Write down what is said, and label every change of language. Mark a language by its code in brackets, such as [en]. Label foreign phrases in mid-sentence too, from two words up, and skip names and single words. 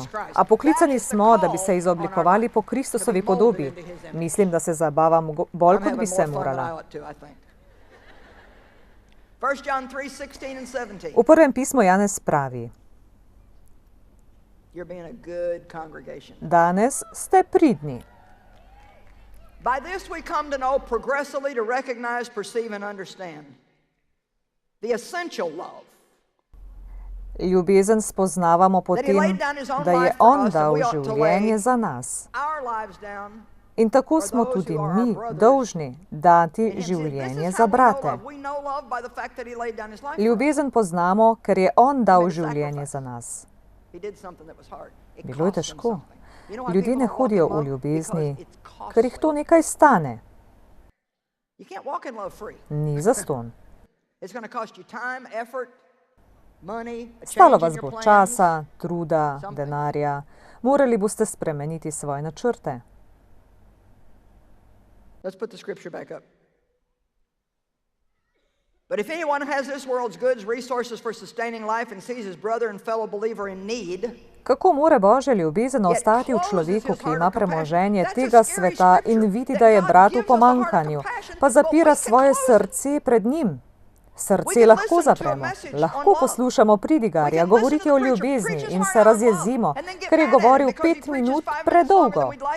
[sl] A poklicani smo, da bi se izoblikovali po Kristusovi podobi. Mislim, da se zabavam bolj, kot bi se morala. V prvem pismu Janez pravi: danes ste pridni. [en] By this we come to know progressively to recognize, perceive and understand the essential love. [sl] Ljubezen spoznavamo po tem, da je on dal življenje za nas. In tako smo tudi mi dolžni dati življenje za brate. Ljubezen poznamo, ker je on dal življenje za nas. Bilo je težko. Ljudje ne hodijo v ljubezni, ker jih to nekaj stane. Ni zastonj. Stalo vas bo časa, truda, denarja. Morali boste spremeniti svoje načrte. [en] But if anyone has this world's goods, resources for sustaining life and sees his brother and fellow believer in need, [sl] kako more Božja ljubezen ostati v človeku, ki ima premoženje tega sveta in vidi, da je brat v pomanjkanju, pa zapira svoje srce pred njim? Srce lahko zapremo, lahko poslušamo pridigarja govoriti o ljubezni in se razjezimo, ker je govoril 5 minut predolgo.